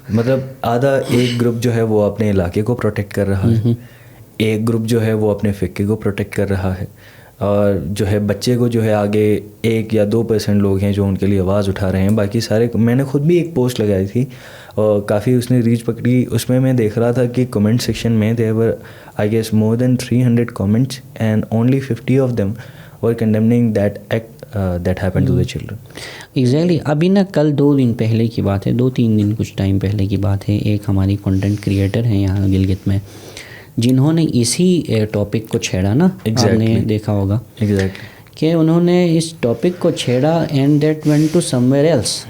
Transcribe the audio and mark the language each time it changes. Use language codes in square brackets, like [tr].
[ur] مطلب آدھا ایک گروپ جو ہے وہ اپنے علاقے کو پروٹیکٹ کر رہا ہے, ایک گروپ جو ہے وہ اپنے فقے کو پروٹیکٹ کر رہا ہے, اور جو ہے بچے کو جو ہے آگے 1 یا 2% لوگ ہیں جو ان کے لیے آواز اٹھا رہے ہیں. باقی سارے, میں نے خود بھی ایک پوسٹ لگائی تھی اور کافی اس نے ریچ پکڑی. اس میں دیکھ رہا تھا کہ کمنٹ سیکشن میں [en] there were I guess more than 300 comments and only 50 of them were condemning that act that happened to the children. [ur] Exactly. ابھی نا کل 2 دن پہلے کی بات ہے, 2-3 دن کچھ ٹائم پہلے کی بات ہے, ایک ہماری کنٹینٹ کریٹر ہیں یہاں گلگت میں جنہوں نے اسی ٹاپک کو چھیڑا نا. آپ نے دیکھا ہوگا کہ انہوں نے اس ٹاپک کو چھیڑا [en] And that went to somewhere else.